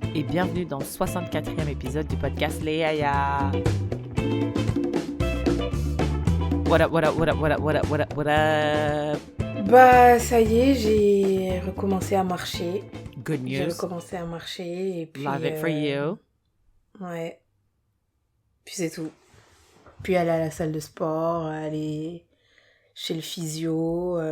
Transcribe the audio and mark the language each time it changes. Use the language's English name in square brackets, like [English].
[French] Et bienvenue dans le 64e épisode du podcast Les Yaya. [English] What up, what up, what up, what up, what up, what up, what up? [French] Bah, ça y est, j'ai recommencé à marcher. [English] Good news. [French] J'ai recommencé à marcher et puis... [English] Love it for you. [French] Ouais. Puis c'est tout. Puis aller à la salle de sport, aller chez le physio.